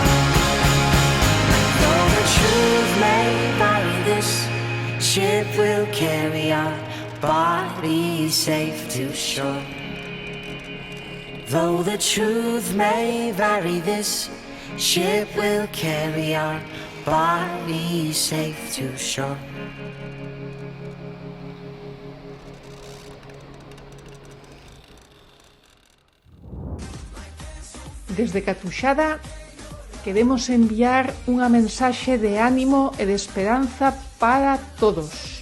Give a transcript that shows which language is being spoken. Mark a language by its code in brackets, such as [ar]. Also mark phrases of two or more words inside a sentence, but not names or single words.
[en] Though the truth may vary, this ship will carry our bodies safe to shore. Though the truth may vary, this ship will carry our bodies safe to shore. [gl] Desde Catuxada queremos enviar unha mensaxe de ánimo e de esperanza para todos.